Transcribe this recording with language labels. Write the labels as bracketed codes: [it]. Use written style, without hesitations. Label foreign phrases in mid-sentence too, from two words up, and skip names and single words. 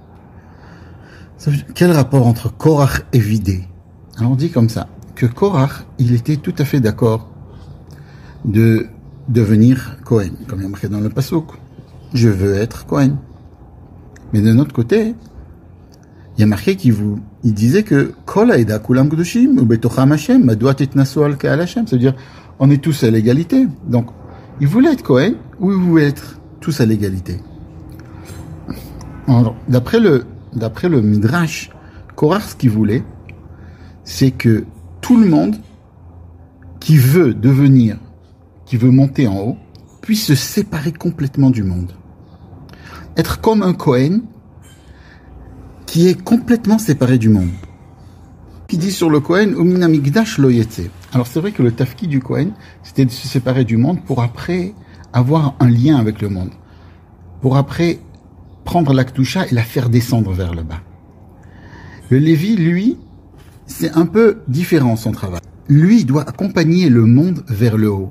[fr] Quel rapport entre Korach et vider? Alors on dit comme ça, que Korach, il était tout à fait d'accord de devenir Kohen, comme il y a marqué dans le Passouk. Je veux être Kohen. Mais de notre côté, il y a marqué qu'il disait que [he] כל העדה כולם קדושים ובתוכם השם מדוע תתנשאו על קהל השם. [fr] Ça veut dire, on est tous à l'égalité. Donc, il voulait être Kohen ou il voulait être tous à l'égalité. Alors, d'après le Midrash, Korach, ce qu'il voulait, c'est que tout le monde qui veut monter en haut, puisse se séparer complètement du monde. Être comme un Kohen qui est complètement séparé du monde. Qui dit sur le Kohen, [he] ומן המקדש לא יצא. [fr] Alors c'est vrai que le tafki du Kohen, c'était de se séparer du monde pour après avoir un lien avec le monde. Pour après prendre la Ktusha et la faire descendre vers le bas. Le Lévi, lui, c'est un peu différent son travail. Lui, il doit accompagner le monde vers le haut.